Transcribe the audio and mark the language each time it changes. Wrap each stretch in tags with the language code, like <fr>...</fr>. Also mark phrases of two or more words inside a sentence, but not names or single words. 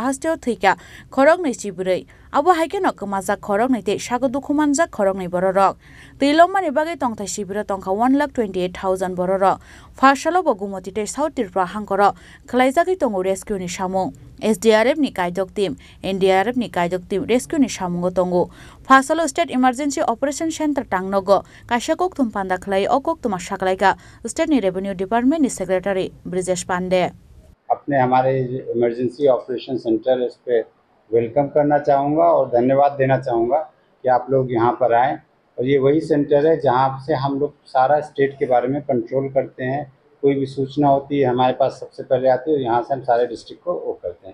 <trp>hastio thuika khorok nei chibrei abo haikeno kamaja khorok nei te sago dukhumanjak khorok nei bororok tuilo mani bagai tongthai shibiro tongkha 1,28,000 bororok phasalo Gomoti te South Tripura hangkoro khlaijagui tongo rescue ni samung SDRF ni kaidok team NDRF ni kaidok team rescue ni samungo tongo phasalo</trp> <en>state emergency operation center</en> <trp>tangnogo kaisa koktum panda khlai okoktuma saklaika state ni</trp> <en>revenue department</en> <trp>ni secretary Bridges Pande</trp> <hi>अपने हमारे</hi> <en>emergency operation center</en> <hi>इस पे वेलकम करना चाहूँगा और धन्यवाद देना चाहूँगा कि आप लोग यहाँ पर आएँ और ये वही सेंटर है जहाँ से हम लोग सारा स्टेट के बारे में कंट्रोल करते हैं। कोई भी सूचना होती है हमारे पास सबसे पहले आती है और यहाँ से हम सारे डिस्ट्रिक्ट को वो करते हैं।</hi>